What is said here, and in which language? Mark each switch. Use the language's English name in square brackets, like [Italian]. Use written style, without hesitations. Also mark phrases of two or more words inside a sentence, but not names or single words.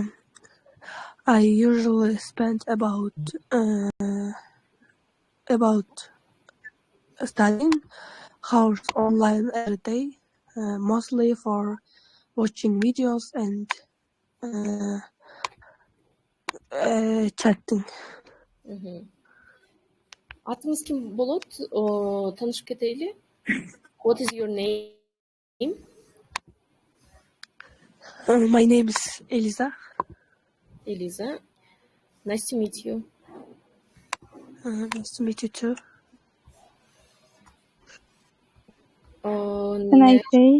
[English] I usually spend about studying hours online every day, mostly for watching videos and chatting. [Kyrgyz] Атыңыз ким болот? Таанышып кетели. [English] What is your name? My name is Eliza. Eliza. Nice to meet you. Nice to meet you too. Can I say?